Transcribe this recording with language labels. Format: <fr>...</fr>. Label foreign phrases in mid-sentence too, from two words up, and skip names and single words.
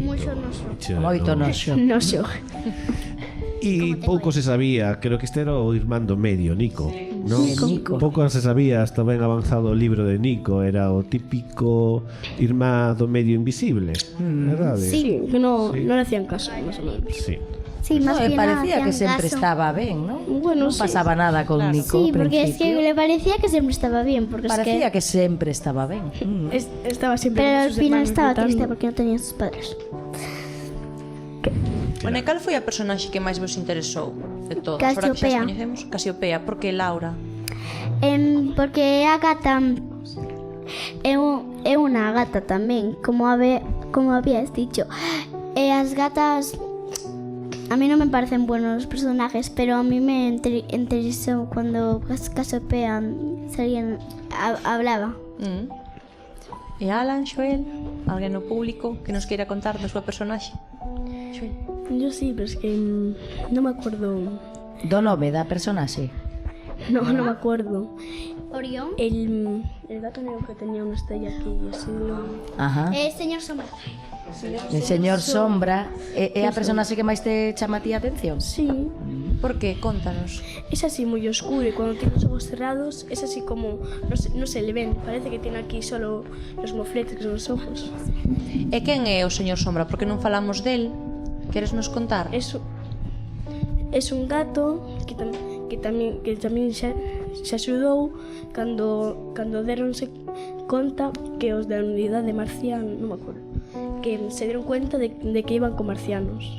<gl>Moito noxo. Noxo. E pouco se sabía, creo que este era o irmán do medio, Nico, non? Nico. Pouco se sabía hasta ben avanzado o libro de Nico, era o típico irmán do medio invisible, verdade?</gl> <es>Sí, que no le hacían caso, más o menos. Sí. Sí, más No, bien parecía no que hacían</es> <gl>sempre caso. estaba ben, ¿no?</gl> <es>Bueno,</es> <gl>non</gl> <es>sí.</es> <gl>pasaba nada con Nico</gl> <es>Sí,</es> <gl>ao</gl> <es>porque es que</es> <gl>principio.</gl> <es>le parecía que siempre estaba bien, porque</es> <gl>Parecía que sempre estaba ben.</gl> <es>Estaba siempre Pero con al sus final hermanos estaba gritando. triste porque no tenía sus padres. Bueno,</es> <gl>e cal foi a personaxe que máis vos interesou de todos? Casiopea.</gl> <es>Ahora que</es> <gl>xa as coñecemos, Casiopea, porque Laura. Porque a gata é unha gata tamén, como</gl> <es>habías dicho.</es> <gl>E as gatas a mí non me parecen</gl> <es>buenos personajes,</es> <gl>pero a mí me interesou</gl> <es>cuando Casiopea hablaba.</es> <gl>E Alan, Xoel, alguén no público que nos queira contar da súa personaxe? Xoel.</gl> <es>Yo sí, pero es que no me acuerdo.</es> <gl>Do nome da personaxe.</gl> <es>No me acuerdo. Orión. El gato negro que tenía una estrella aquí, así no. Ajá. Señor Sombra.</es> <gl>El señor Sombra é a personaxe que máis te chama a ti a atención?</gl> <es>Sí,</es> <gl>Por qué? Contanos.</gl> <es>es así muy oscuro y cuando tiene los ojos cerrados es así como, no se le ven, parece que tiene aquí solo los mofletes que son los ojos.</es> <gl>E quen é o señor Sombra? Porque non falamos del? Queres nos contar?</gl> <es>Es un gato que también</es> <gl>se axudou cando deronse conta que os da unidade marciana, non me acordo,</gl> <es>que se dieron cuenta de que iban con marcianos.</es>